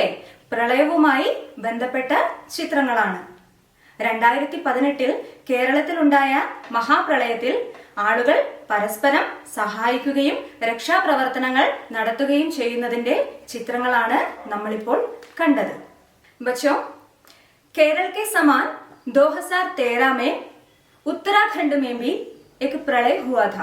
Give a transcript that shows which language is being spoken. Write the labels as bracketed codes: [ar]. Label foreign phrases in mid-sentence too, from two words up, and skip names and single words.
[ml] പ്രളയവുമായി ബന്ധപ്പെട്ട ചിത്രങ്ങളാണ്. 2018 കേരളത്തിലുണ്ടായ മഹാപ്രളയത്തിൽ ആളുകൾ പരസ്പരം സഹായിക്കുകയും രക്ഷാപ്രവർത്തനങ്ങൾ നടത്തുകയും ചെയ്യുന്നതിന്റെ ചിത്രങ്ങളാണ് നമ്മളിപ്പോൾ കണ്ടത്. [hi] बच्चों, केरल के समान 2013 में उत्तराखंड में भी एक प्रलय हुआ था.